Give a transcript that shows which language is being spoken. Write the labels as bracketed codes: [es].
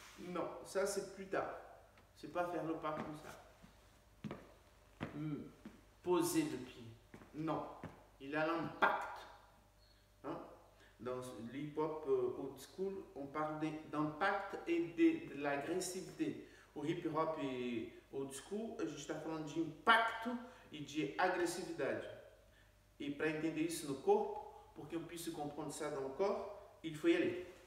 [fr] Non, ça c'est plus tard. C'est pas faire le pas comme ça. Poser le pied. Non. Il a l'impact. Hein? Dans l'hip-hop old school, on parle d'impact et de l'agressivité. [pt] O hip-hop old school, a gente está falando de impacto e de agressividade. E para entender isso no corpo, [fr] pour qu'on puisse comprendre ça dans le corps, il faut y aller.